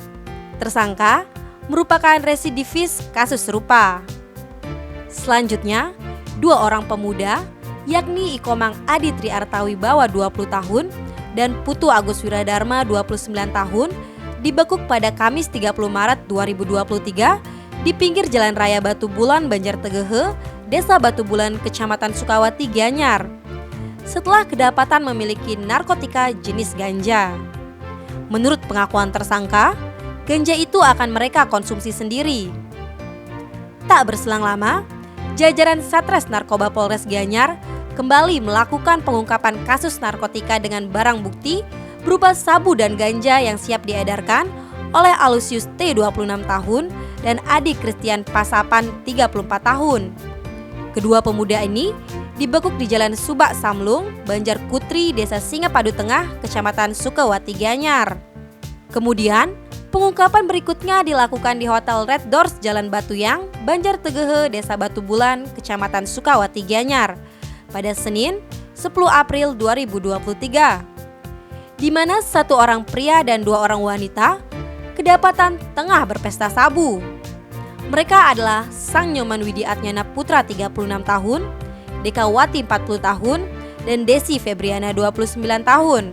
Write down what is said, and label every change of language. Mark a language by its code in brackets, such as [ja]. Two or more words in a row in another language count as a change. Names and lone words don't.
[id] Tersangka merupakan residivis kasus serupa. Selanjutnya, 2 orang pemuda yakni Ikomang Adi Tri Artawi Bawa 20 tahun dan Putu Agus Wiradharma 29 tahun dibekuk pada Kamis 30 Maret 2023 di pinggir Jalan Raya Batu Bulan, Banjartegehe, Desa Batu Bulan, Kecamatan Sukawati, Gianyar. Setelah kedapatan memiliki narkotika jenis ganja. Menurut pengakuan tersangka, ganja itu akan mereka konsumsi sendiri. Tak berselang lama, jajaran Satres Narkoba Polres Gianyar kembali melakukan pengungkapan kasus narkotika dengan barang bukti berupa sabu dan ganja yang siap diedarkan oleh Alusius T 26 tahun dan Adi Christian Pasapan 34 tahun. Kedua pemuda ini dibekuk di Jalan Subak Samlung, Banjarkutri, Desa Singapadu Tengah, Kecamatan Sukawati, Gianyar. Kemudian, pengungkapan berikutnya dilakukan di Hotel Red Doors Jalan Batuyang, Banjartegehe, Desa Batu Bulan, Kecamatan Sukawati, Gianyar pada Senin 10 April 2023, di mana 1 orang pria dan 2 orang wanita kedapatan tengah berpesta sabu. Mereka adalah Sang Nyoman Widi Atnyana Putra 36 tahun, Dekawati 40 tahun, dan Desi Febriana 29 tahun.